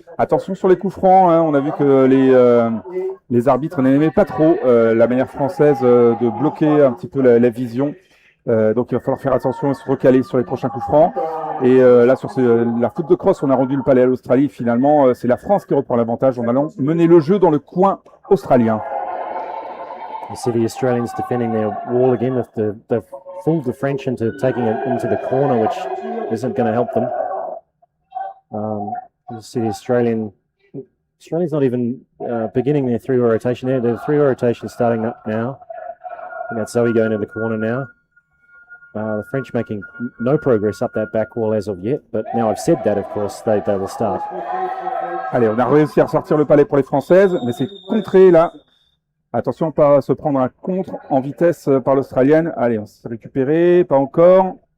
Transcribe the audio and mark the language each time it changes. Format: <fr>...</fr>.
<fr>Attention sur les coups francs, hein, on a vu que les arbitres n'aimaient pas trop la manière française de bloquer un petit peu la vision. Donc il va falloir faire attention et se recaler sur les prochains coups francs. Et là sur la faute de crosse, on a rendu le palais à l'Australie. Finalement, c'est la France qui reprend l'avantage en allant mener le jeu dans le coin australien.</fr> <en>You see the Australians defending their wall again. They've fooled the French into taking it into the corner, which isn't going to help them. You see the Australians not even beginning their three-way rotation there. The three-way rotation starting up now. And that's Zoe going to the corner now. The French making no progress up that back wall as of yet, but now I've said that, of course, they will start.</en> <fr>Allez, on a réussi à ressortir le palais pour les Françaises, mais c'est contré là. Attention, pas à se prendre un contre en vitesse par l'Australienne. Allez, on s'est récupéré, pas encore.</fr>